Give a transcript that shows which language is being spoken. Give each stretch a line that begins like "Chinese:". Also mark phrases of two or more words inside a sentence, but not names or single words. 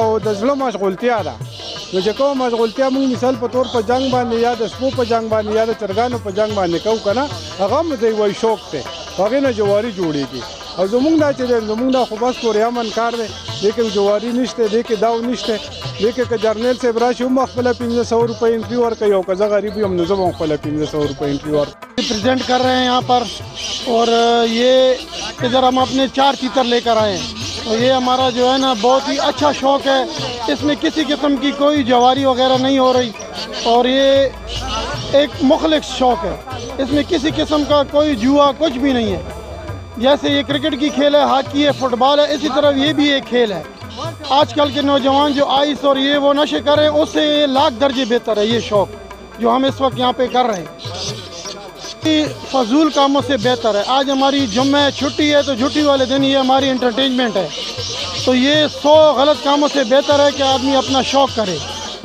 Pashto: د زړه مشغولتیا ده نو چې کومه مشغولتیا موږ مثال په طور په جنګ باندې یا د سپو په جنګ باندې یا د چرګانو په جنګ باندې کوو که نه هغه هم دی وایي شوق دی هغې نه جواري جوړېږي او زموږ دا چې دی زموږ دا خو بس پورې امن کار دی دې کې جواري نشته دې کې داو نشته دې کې که جرنیل صاحب راشي هم خپله 1500 روپۍ انټري ورکوي او که زه غریب یم نو زه به هم خپله 1500 روپۍ انټري ورکوم
Urdu: پریزنٹ کر رہے ہیں یہاں پر اور یہ ادھر ہم اپنے 4 چیتر لے کر آئے ہیں اور یہ ہمارا جو ہے نا بہت ہی اچھا شوق ہے اس میں کسی قسم کی کوئی جواری وغیرہ نہیں ہو رہی اور یہ ایک مخلص شوق ہے اس میں کسی قسم کا کوئی جوا کچھ بھی نہیں ہے جیسے یہ کرکٹ کی کھیل ہے ہاکی ہے فٹبال ہے اسی طرح یہ بھی ایک کھیل ہے آج کل کے نوجوان جو آئس اور یہ وہ نشے کر رہے ہیں اس سے یہ لاکھ درجے بہتر ہے یہ شوق جو ہم اس وقت یہاں پہ کر رہے ہیں فضول کاموں سے بہتر ہے آج ہماری جمعے چھٹی ہے تو چھٹی والے دن یہ ہماری انٹرٹینمنٹ ہے تو یہ 100 غلط کاموں سے بہتر ہے کہ آدمی اپنا شوق کرے.